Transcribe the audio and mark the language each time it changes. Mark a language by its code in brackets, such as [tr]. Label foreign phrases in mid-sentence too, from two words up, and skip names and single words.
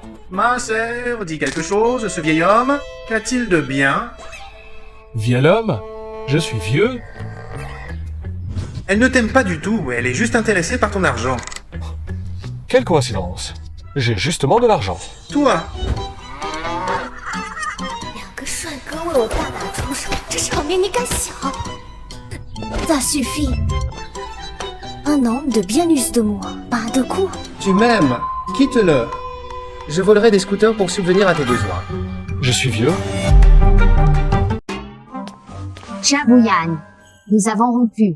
[fr] Ma sœur, dis quelque chose, ce vieil homme. Qu'a-t-il de bien? Vieux homme? Je suis vieux? Elle ne t'aime pas du tout, elle est juste intéressée par ton argent. Quelle coïncidence. J'ai justement de l'argent. Toi, [zh] 两个帅哥为我大打出手，这场面你敢想 ？ [fr] Ça suffit. Un homme de bien use de moi, pas de coup. tu m'aimes, quitte-le. Je volerai des scooters pour subvenir à tes besoins. Je suis vieux? Chabouyan, nous avons rompu.